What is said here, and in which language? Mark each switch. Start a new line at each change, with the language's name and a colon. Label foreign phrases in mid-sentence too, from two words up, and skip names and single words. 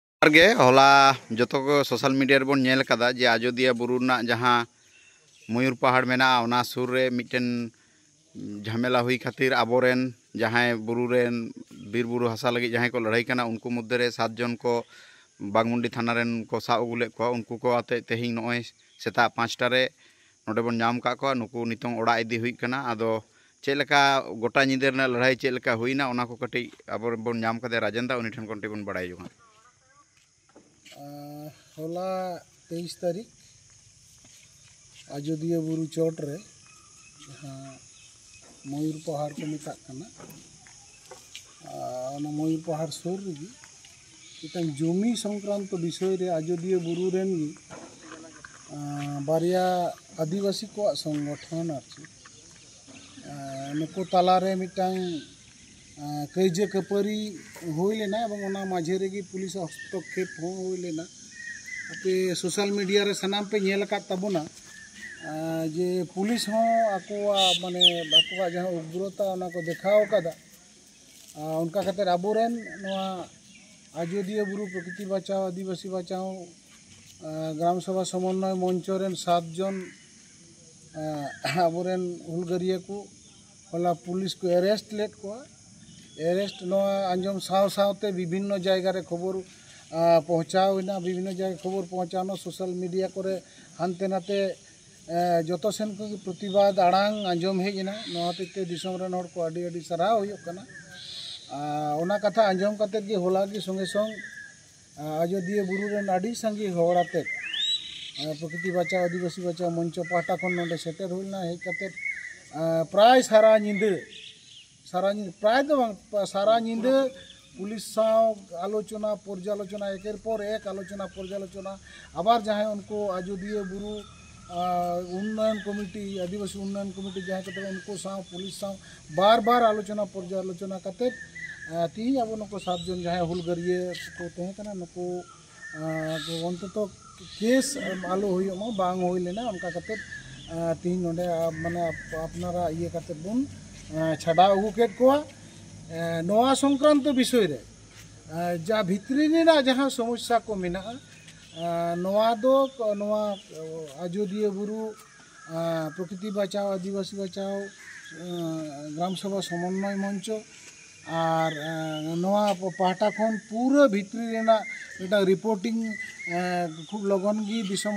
Santali: होला जो
English: social media
Santali: रे बन नेल कदा जे आजोदिया बुरु ना जहाँ मयूर पहाड़ मेना ओना सुर रे मिटन झमेला हुई खातिर आबोरेन जहाँ बुरु रेन बीर बुरु हसा लगी जहाँ को लड़ाई कना उनको मध्य रे 7 जन को बागमुंडी थाना रेन को साब अगुले को उनको को आते तेहिं नय सेता 5टा रे नोडे बन नाम का को नुकु नितों ओड़ा इदी हुई कना आदो चेलका गोटा निदेर ना लड़ाई चेलका हुईना ओना को कटी आबो बन नाम कदे राजेंदा उनी ठन कोंटे बन बड़ाई जुगा होला 23 तारीख आजोदिया बुरु चोट रे जहाँ मयूर पहाड़ को मेता मयूर पहाड़ सुर रे इतन जमी संक्रांत विषय रे आजोदिया बुरु रेन बारिया आदिवासी को संगठन नुको तालारे मिटांग कैजे कपरी हुई लेना और माझे रे पुलिस हस्तक्षेप हुई लेना आपे
English: social media
Santali: रे सनाम पे नेल का तबना जे पुलिस हो आकुआ माने आकुआ जहाँ उग्रता को देखाव कदा उनका खातिर आबोरेन नवा आजोदिया बुरु प्रकृति बचाओ आदिवासी बचाओ ग्राम सभा समन्वय मंचरेन 7 जन आबोरेन हुलगरिया को होला पुलिस को अरेस्ट लेट को एरेस्ट आंजम साव सावते विभिन्न जायगा रे खबर पहुँचावना विभिन्न जायगा खबर पहुँचानो
English: social media
Santali: करे हानते नाते जतो सेन को प्रतिवाद आड़ांग आंजम हेजना नोते दिसम रेन हर को आडी आडी सराव हुयो कना ओना कथा आंजम कते गे होला की संगे संग आजोदिया बुरु रेन आडी संगी होड़ाते प्रकृति बचाओ आदिवासी बचाओ मंच पाटा खन नोडे सेटर हुलना हे कते प्राय सारा निंदे प्राय तो सारा नींदे पुलिस आलोचना पर्यालोचना एकेर पर एक आलोचना पर्यालोचना आबार जहाँ उनको आजोदिया बुरु उन्नयन कमिटी आदिवासी उन्नयन कमिटी जहाँ कहते उनको पुलिस बार बार आलोचना पर्यालोचना करते तीन अब नुको 7 जन जहाँ हुलगरिये को तहकना नुको अंतत केस आलो हुई बांग हुई लेना उनका करते तीन नोडे माने अपनारा ये करते बुन छाड़ा अगू केट को नवा संक्रांत विषय रे जा भित्री जहाँ समस्या को मेना नवा दो नवा आजोदिया बुरु प्रकृति बचाओ आदिवासी बचाओ ग्राम सभा समन्वय मंच और नवा पाटा खन पूरा भित्री एटा रिपोर्टिंग खूब लगन गी दिसम